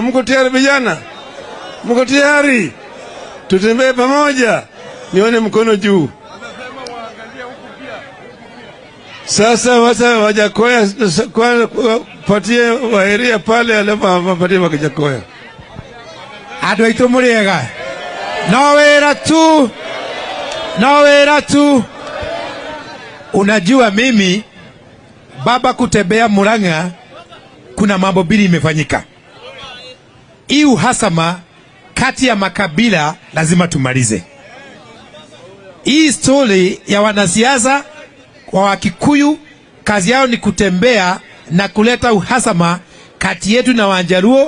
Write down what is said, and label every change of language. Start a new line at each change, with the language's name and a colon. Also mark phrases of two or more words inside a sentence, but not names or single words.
Swahili: Mko tayari vijana? Mko tayari? Tutembee pamoja. Nione mkono juu. Sasa Wajakoya patie Waheria pale alafu patie Wajakoya.
Kikuyu: Andũ aitũ mũrĩega. No wĩra tu.
Swahili: Unajua mimi baba kutembea Murang'a kuna mambo mbili imefanyika. Hii uhasama kati ya makabila lazima tumalize. Hii story ya wanasiasa wa Wakikuyu kazi yao ni kutembea na kuleta uhasama kati yetu na Wanjaluo.